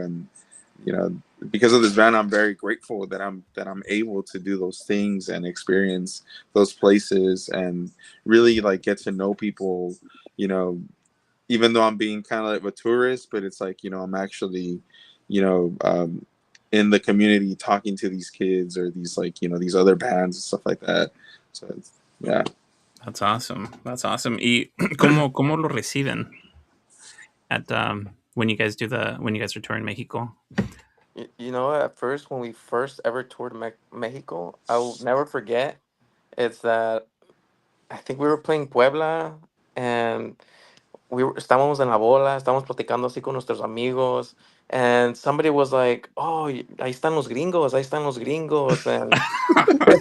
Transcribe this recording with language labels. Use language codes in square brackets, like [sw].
[en] And because of this band, I'm very grateful that I'm able to do those things and experience those places and really like get to know people, even though I'm being kind of like a tourist, but it's like I'm actually you know um in the community talking to these kids or these like these other bands and stuff like that. So yeah. That's awesome. That's awesome. [es] ¿Y cómo lo reciben [en] at when you guys are touring Mexico? At first, when we first ever toured Mexico, I will never forget. It's that I think we were playing Puebla, and [es] estábamos en la bola, estábamos platicando así con nuestros amigos, [en] and somebody was like, [es] "Oh, ahí están los gringos, [en] ahí están los gringos," and this and